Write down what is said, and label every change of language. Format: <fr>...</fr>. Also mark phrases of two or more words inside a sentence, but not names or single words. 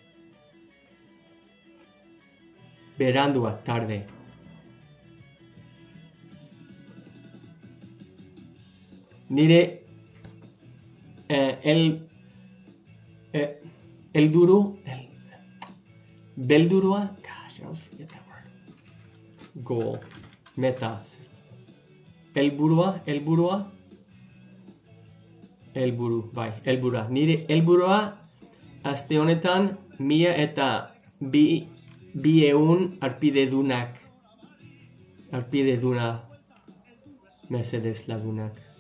<eu>Berandua, tarde. Nire beldurua,</eu> <en>gosh, I always forget that word. Goal, meta.</en> <eu>Helburua. Nire helburua aste honetan 1200 arpideduna mesedez lagunak.</eu>